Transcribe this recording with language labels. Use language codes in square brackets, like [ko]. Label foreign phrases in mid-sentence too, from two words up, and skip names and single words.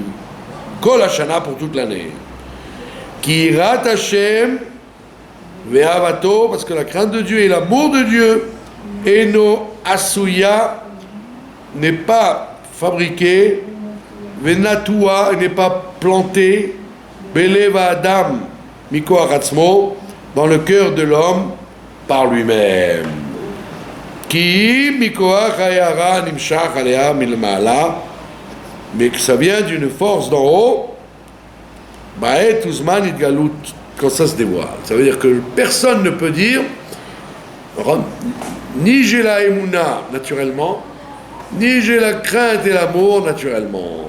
[he] כל השנה [fr] pour toute l'année. [he] כי יראת השם ואהבתו, [fr] parce que la crainte de Dieu et l'amour de Dieu, [he] אינה עשויה, [fr] n'est pas fabriqué, ve'natua, n'est pas planté, [he] בלבב אדם מכח עצמו, [fr] dans le cœur de l'homme par lui-même. [he] כי מכח היראה נמשך עליה מלמעלה, [fr] mais que ça vient d'une force d'en haut, [he] בעת וזמן דאתגלות, [fr] quand ça se dévoile. Ça veut dire que personne ne peut dire, ni j'ai la émouna naturellement, ni j'ai la crainte et l'amour naturellement.